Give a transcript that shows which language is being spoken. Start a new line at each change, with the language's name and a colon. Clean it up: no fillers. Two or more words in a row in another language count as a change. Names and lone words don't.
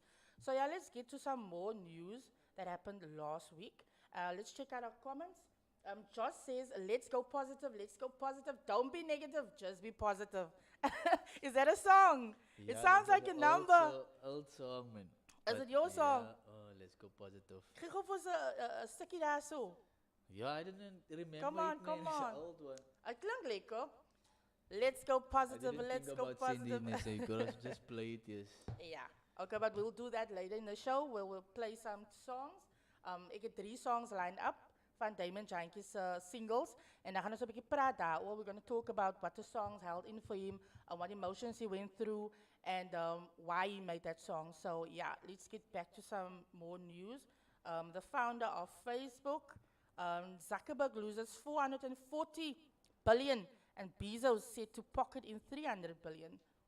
English: So yeah, let's get to some more news that happened last week. Let's check out our comments. Josh says, let's go positive, don't be negative, just be positive. Is that a song? It Yeah, sounds that's like a an number. Old song, man. Is But it your song? Yeah, oh, let's go positive.
Afrikaans: Gee gou vir ons 'n stukkie daar so.
English: Yeah, I didn't remember Come on, it, man. come It's on. an old one.
Afrikaans: Dit klink lekker.
English: Let's go positive, I didn't let's think go about sending positive. it, so you gotta just play it, yes. Yeah. Okay, but we'll do that later in the show where we'll play some songs.
Afrikaans: Ek het 3
English: songs lined up
Afrikaans: van DAMIAN JANTJIES singles. En dan gaan ons 'n bietjie praat daaroor.
English: We're going to talk about what the songs held in for him, what emotions he went through, and why he made that song. So yeah, let's get back to some more news. The founder of Facebook, Zuckerberg, loses 440 billion, and Bezos said to pocket in 300 billion.